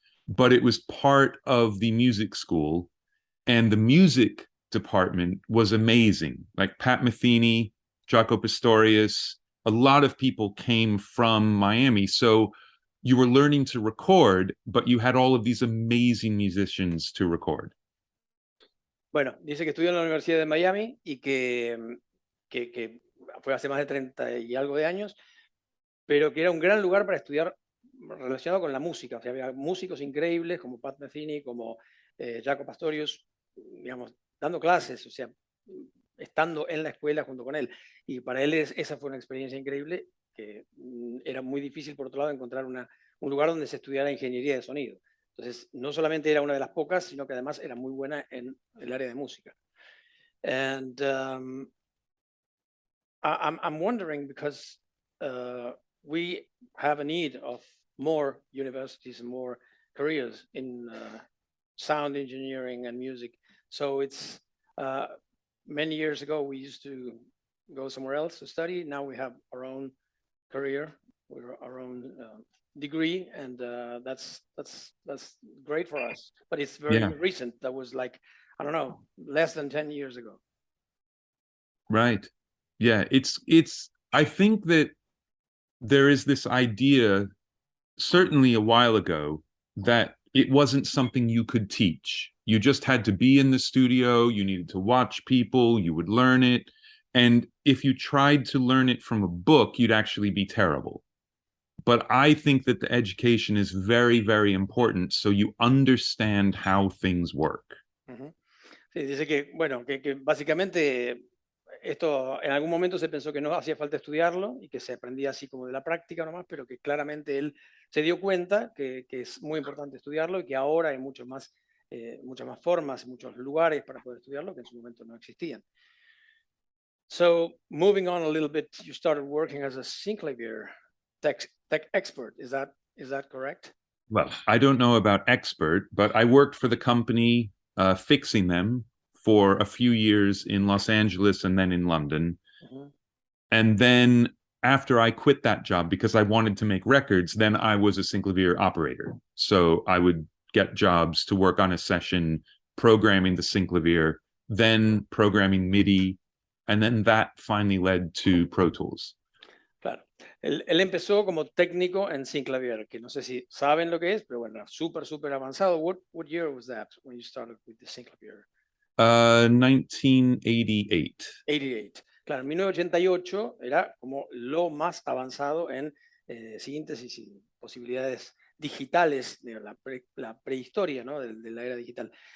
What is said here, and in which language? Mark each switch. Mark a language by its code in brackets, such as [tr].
[en] But it was part of the music school, and the music department was amazing. Like Pat Metheny, Jaco Pastorius, a lot of people came from Miami. So you were learning to record, but you had all of these amazing musicians to record. [es] Bueno, dice que estudió en la Universidad de Miami y que fue hace más de 30 y algo de años, pero que era un gran lugar para estudiar relacionado con la música. O sea, había músicos increíbles como Pat Metheny, como Jaco Pastorius, digamos, dando clases, o sea, estando en la escuela junto con él. Y para él esa fue una experiencia increíble, que era muy difícil, por otro lado, encontrar un lugar donde se estudiara ingeniería de sonido. Entonces, no solamente era una de las pocas, sino que además era muy buena en el área de música. [en] And I'm wondering because we have a need of more universities and more careers in sound engineering and music. So it's many years ago we used to go somewhere else to study. Now we have our own career, our own degree, and that's great for us. But it's very recent. That was like, I don't know, less than 10 years ago. Right. Yeah, it's I think that there is this idea, certainly a while ago, that it wasn't something you could teach. You just had to be in the studio, you needed to watch people, you would learn it. And if you tried to learn it from a book, you'd actually be terrible. But I think that the education is very, very important so you understand how things work. [es] Sí, dice que, bueno, que básicamente esto en algún momento se pensó que no hacía falta estudiarlo y que se aprendía así como de la práctica nomás, pero que claramente él se dio cuenta que es muy importante estudiarlo y que ahora hay muchas más formas, muchos lugares para poder estudiarlo que en su momento no existían. [en] So, moving on a little bit, you started working as a synclavier tech expert. Is that correct? Well, I don't know about expert, but I worked for the company fixing them for a few years in Los Angeles and then in London. And then after I quit that job because I wanted to make records, then I was a synclavier operator. So I would get jobs to work on a session programming the synclavier, then programming MIDI, and then that finally led to Pro Tools. [es] Claro. Él empezó como técnico en Synclavier, que no sé si saben lo que es, pero bueno, súper avanzado. [en] What year was that when you started with the Synclavier? 1988. 88. [es] Claro, en 1988 era como lo más avanzado en síntesis y posibilidades digitales de la prehistoria, ¿no? de la era digital.